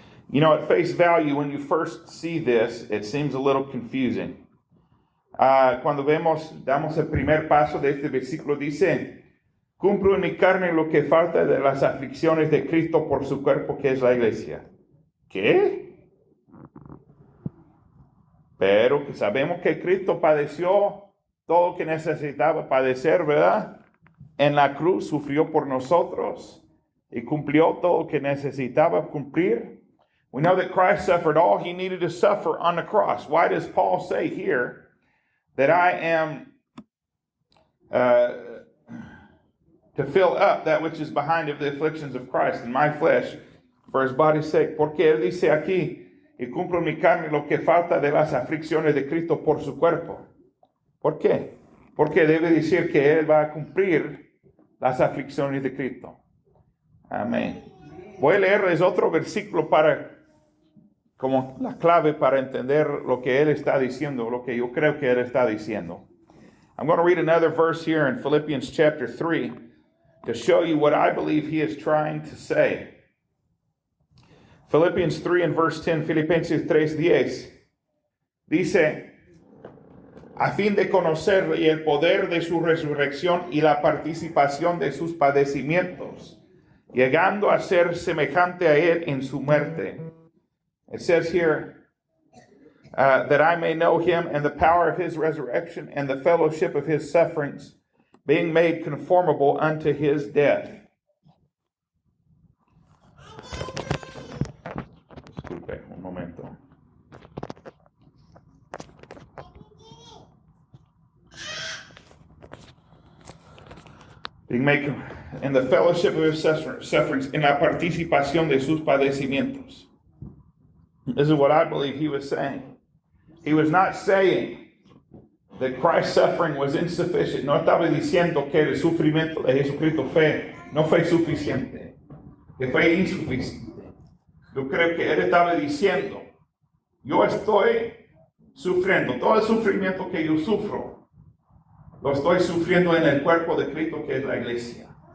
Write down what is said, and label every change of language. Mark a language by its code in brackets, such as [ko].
[en] You know, at face value, when you first see this, it seems a little confusing. [es] Cuando damos el primer paso de este versículo, dice, "Cumplo en mi carne lo que falta de las aflicciones de Cristo por su cuerpo, que es la iglesia." ¿Qué? Pero sabemos que Cristo padeció todo lo que necesitaba padecer, ¿verdad? En la cruz sufrió por nosotros y cumplió todo lo que necesitaba cumplir. [en] We know that Christ suffered all he needed to suffer on the cross. Why does Paul say here that I am to fill up that which is behind of the afflictions of Christ in my flesh for his body's sake? [es] Porque él dice aquí, "Y cumplo en mi carne lo que falta de las aflicciones de Cristo por su cuerpo." ¿Por qué? Porque debe decir que él va a cumplir las aflicciones de Cristo. Amén. Voy a leerles otro versículo como la clave para entender lo que él está diciendo, lo que yo creo que él está diciendo. [en] I'm going to read another verse here in Philippians chapter 3 to show you what I believe he is trying to say. Philippians 3 and verse 10, [es] Filipenses 3:10, dice, a fin de conocer y el poder de su resurrección y la participación de sus padecimientos, llegando a ser semejante a él en su muerte. [en] It says here, that I may know him and the power of his resurrection and the fellowship of his sufferings, being made conformable unto his death. [es] Disculpe un momento. [en] Being made in the fellowship of his sufferings, [es] en la participación de sus padecimientos. [en] This is what I believe he was saying. He was not saying that Christ's suffering was insufficient. [es] No estaba diciendo que el sufrimiento de Jesucristo no fue suficiente, que fue insuficiente. Yo creo que él estaba diciendo, yo estoy sufriendo, todo el sufrimiento que yo sufro, lo estoy sufriendo en el cuerpo de Cristo que es la iglesia.